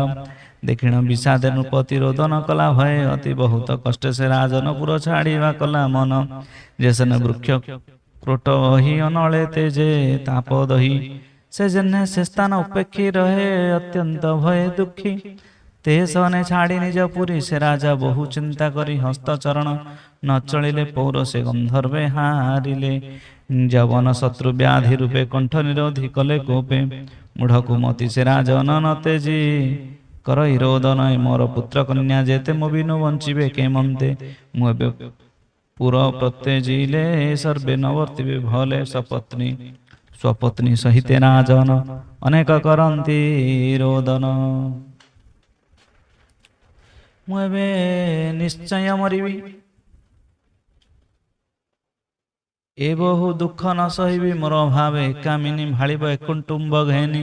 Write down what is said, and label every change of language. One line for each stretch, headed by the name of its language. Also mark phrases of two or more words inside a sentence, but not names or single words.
Odia: ଦେଖିଣ ବିଷାଦେ ନୃପତି ରୋଦନ କଲା ଭୟେ ଅତି ବହୁତ କଷ୍ଟେ ସେ ରାଜନପୁର ଛାଡ଼ିବା କଲା ମନ। ଯେସନେ ବୃକ୍ଷ କ୍ରୋଟ ବହି ଅନଳେ ତେଜେ ତାପ ଦହି। ସେ ଜେହ୍ନେ ସେ ସ୍ଥାନ ଉପେକ୍ଷୀ ରହେ ଅତ୍ୟନ୍ତ ଭୟେ ଦୁଃଖୀ। ତେ ସନେ ଛାଡ଼ି ନିଜ ପୁରୀ ସେ ରାଜା ବହୁ ଚିନ୍ତା କରି ହସ୍ତ ଚରଣ ନ ଚଳିଲେ ପୌର ସେ ଗନ୍ଧର୍ବେ ହାରିଲେ। ଜବନ ଶତ୍ରୁ ବ୍ୟାଧି ରୂପେ କଣ୍ଠ ନିରୋଧି କଲେ କୋପେ। ମୂଢ଼ କୁମତି ସେ ରାଜନ ନ ତେଜି କର ରୋଦନ ମୋର ପୁତ୍ର କନ୍ୟା ଯେତେ ମୋ ବିନୁ ବଞ୍ଚିବେ କେମନ୍ତେ। ମୁବେ ପୁର ପ୍ରତ୍ୟଜିଲେ ସର୍ବେ ନବର୍ତ୍ତିବେ ଭଲେ ସପତ୍ନୀ। ସ୍ୱପତ୍ନୀ ସହିତେ ରାଜନ ଅନେକ କରନ୍ତି ରୋଦନ। ମୁବେ ନିଶ୍ଚୟ ମରିବି ଏ ବହୁ ଦୁଖ ନ ସହିବି ମୋର ଭାବେ କାମିନୀ ଭାଡ଼ବ ଏକ କୁଟୁମ୍ବ ଘେନି।